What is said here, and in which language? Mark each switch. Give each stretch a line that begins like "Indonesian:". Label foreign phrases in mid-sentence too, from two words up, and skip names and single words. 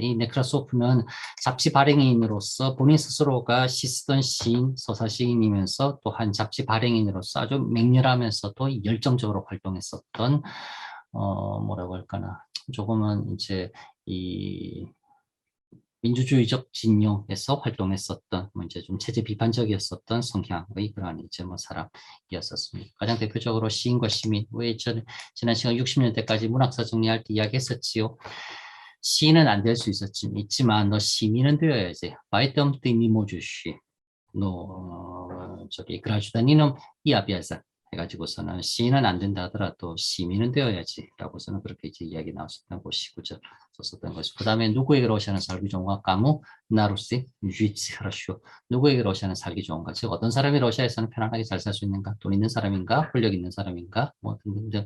Korean: 이 네크라소프는 잡지 발행인으로서 본인 스스로가 시 쓰던 시인, 서사 시인이면서 또한 잡지 발행인으로서 아주 맹렬하면서도 열정적으로 활동했었던 뭐라고 할까나, 조금은 이제 이 민주주의적 진영에서 활동했었던, 뭐 이제 좀 체제 비판적이었었던 성향의 그러한 이제 뭐 사람이었었습니다. 가장 대표적으로 시인과 시민, 왜 지난 시간 60년대까지 문학사 정리할 때 이야기했었지요. 시인은 안 될 수 있지만 너 시민은 되어야지.
Russian: Поэтому ты не можешь.
Korean: 너 저기
Russian: гражданином и обязан.
Korean: 해가지고서는 시인은 안 된다 하더라도 시민은 되어야지 라고서는 그렇게 이제 이야기 나왔었던 것이 구절 썼었던 것이. 그 다음에 누구에게 러시아는 살기 좋은가?
Russian: Кому на Руси жить хорошо.
Korean: 누구에게 러시아는 살기 좋은가? 즉 어떤 사람이 러시아에서는 편안하게 잘 살 수 있는가? 돈 있는 사람인가? 권력 있는 사람인가? 뭐 등등등.